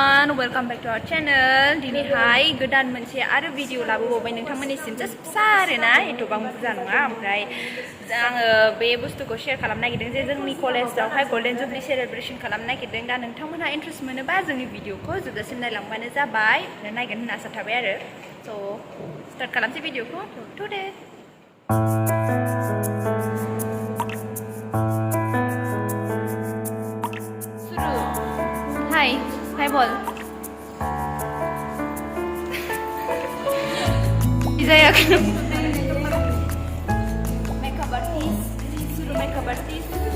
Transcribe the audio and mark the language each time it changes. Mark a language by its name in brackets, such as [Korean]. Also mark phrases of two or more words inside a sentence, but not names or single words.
[English] everyone, welcome back to our channel. [Bodo] दिनैहाय गोदान मोनसे आरो भिडिअ लाबोबावबाय नोंथांमोननिसिम जास्ट फिसा आरोना एथबां बुरजा नङा ओमफ्राय आङो बे बुस्थुखौ शेयार खालामनो नागिरदों जे जोंनि कलेजावहाय [English] golden jubilee celebration [Bodo] खालामनो नागिरदों दा नोंथांमोनहा इन्ट्रेस्ट मोनोबा जोंनि भिडिअखौ जोबजासिम नायलांबानो जाबाय नायगोन होनना आसा थाबाय आरो स' स्टार्ट खालामसै भिडिअखौ टुडे Hi bol. Izaya kan. [English] Makeup artist. Suruh makeup artist.